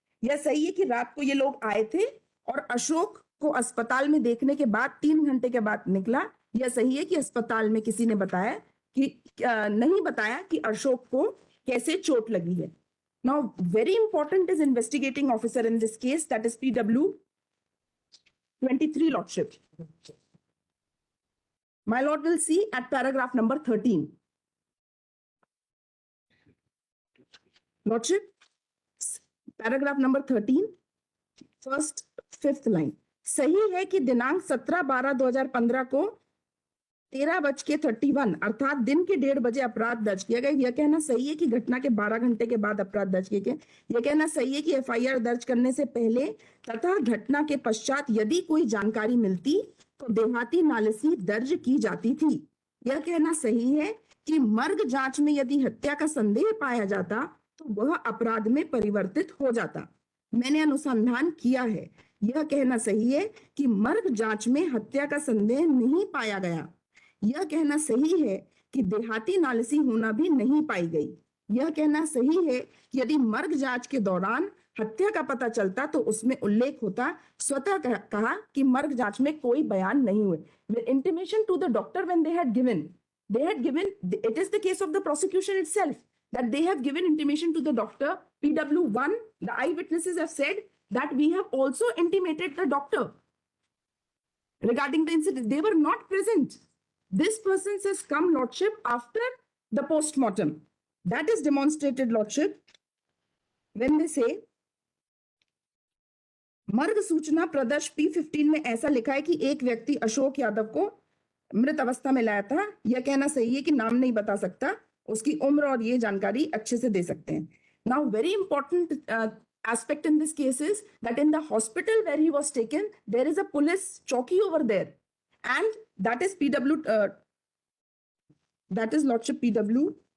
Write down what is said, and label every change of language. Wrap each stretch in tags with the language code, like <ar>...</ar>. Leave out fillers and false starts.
<hi>यह सही है कि रात को ये लोग आए थे और अशोक को अस्पताल में देखने के बाद 3 घंटे के बाद निकला। यह सही है कि अस्पताल में किसी ने बताया कि नहीं बताया कि अशोक को कैसे चोट लगी है।</hi> <en>Now very important is investigating officer in this case, that is PW23, lordship. My lord will see at paragraph number 13. Lordship, paragraph number 13, first 5th line.</en> <hi>सही है कि दिनांक 17/12/2015 को 13:31 अर्थात दिन के 1:30 बजे अपराध दर्ज किया गया। यह कहना सही है कि घटना के 12 घंटे के बाद अपराध दर्ज किए गए। यह कहना सही है कि FIR दर्ज करने से पहले तथा घटना के पश्चात यदि कोई जानकारी मिलती तो देहाती नालिसी दर्ज की जाती थी। यह कहना सही है कि मर्ग जांच में यदि हत्या का संदेह पाया जाता तो वह अपराध में परिवर्तित हो जाता। मैंने अनुसंधान किया है। यह कहना सही है कि मर्ग जांच में हत्या का संदेह नहीं पाया गया। यह कहना सही है कि देहाती नालिसी होना भी नहीं पाई गई। यह कहना सही है कि यदि मर्ग जांच के दौरान हत्या का पता चलता तो उसमें उल्लेख होता। स्वतः कहा कि मर्ग जांच में कोई बयान नहीं हुए।</hi> <en>With intimation to the doctor when they had given, it is the case of the prosecution itself that they have given intimation to the doctor. PW1, the eyewitnesses have said that we have also intimated the doctor regarding the incident. They were not present. This person says come, lordship, after the postmortem. That is demonstrated, lordship, when they say</en> <hi>मर्ग सूचना प्रदर्श P15 में ऐसा लिखा है कि एक व्यक्ति अशोक यादव को मृत अवस्था में लाया था। यह कहना सही है कि नाम नहीं बता सकता, उसकी उम्र और ये जानकारी अच्छे से दे सकते हैं।</hi> <en>Now very important aspect in this case is that in the hospital where he was taken, there is a police chowki over there, and that is that is lordship PW.</en>